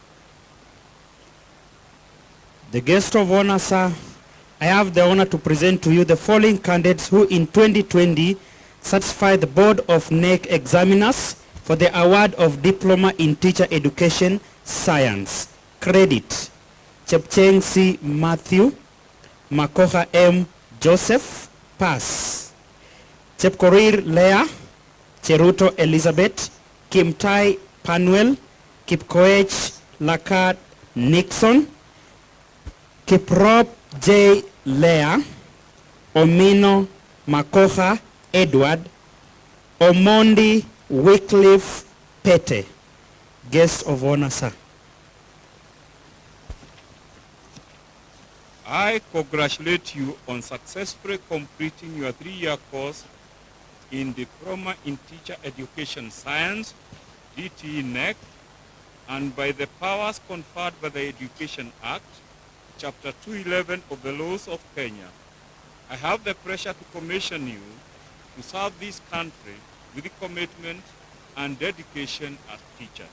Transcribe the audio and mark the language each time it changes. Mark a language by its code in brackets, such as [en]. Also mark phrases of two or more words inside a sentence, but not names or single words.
[en] The guest of honor, sir, I have the honor to present to you the following candidates who in 2020 satisfied the Board of NEC examiners for the award of Diploma in Teacher Education Science. Credit: Chepcheng C. Matthew, Makoha M. Joseph, pass. Chepkorir Leah, Cheruto Elizabeth, Kimtai Panuel, Kipkoech Lakat Nixon, Kiprop J. Leah, Omino Makoha Edward, Omondi Wycliffe Pete. Guest of honor, sir. I congratulate you on successfully completing your 3-year course in Diploma in Teacher Education Science, DTE NEC, and by the powers conferred by the Education Act, Chapter 211 of the laws of Kenya, I have the pressure to commission you to serve this country with commitment and dedication as teachers.